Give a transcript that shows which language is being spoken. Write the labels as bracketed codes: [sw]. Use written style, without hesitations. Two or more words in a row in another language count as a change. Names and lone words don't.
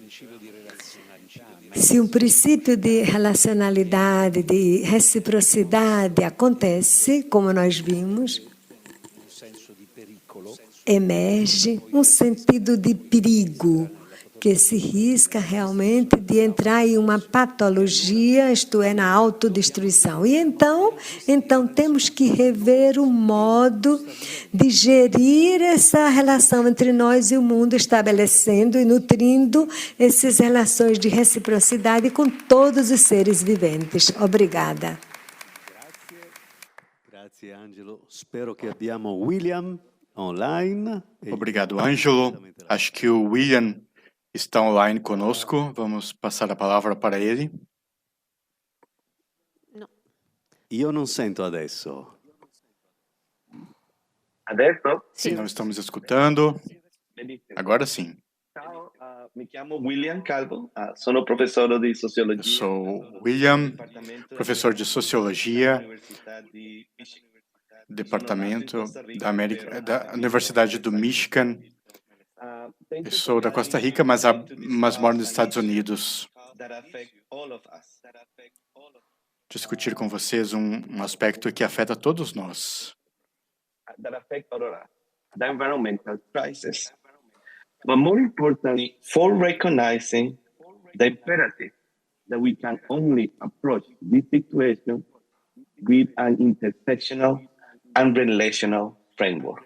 [pt] Se um princípio de relacionalidade, de reciprocidade acontece, como nós vimos, emerge um sentido de perigo, que se risca realmente de entrar em uma patologia, isto é, na autodestruição. E então temos que rever o modo de gerir essa relação entre nós e o mundo, estabelecendo e nutrindo essas relações de reciprocidade com todos os seres viventes. Obrigada. [it] Grazie, Angelo. Spero che abbiamo William online. [pt] Obrigado, Ângelo. Acho que o William está online conosco. Vamos passar a palavra para ele. [it] No. Io non sento adesso. Adesso? [pt] Sim, não estamos escutando. Agora sim. [it] Ciao, mi chiamo William Calvo, sono professore di sociologia. [pt] Eu sou William, professor de Sociologia, Departamento da Universidade do Michigan. Eu sou da Costa Rica, mas moro nos Estados Unidos. Discutir com vocês um aspecto que afeta todos nós. [en] The environmental crisis. But more importantly, for recognizing the imperative that we can only approach this situation with an intersectional and relational framework.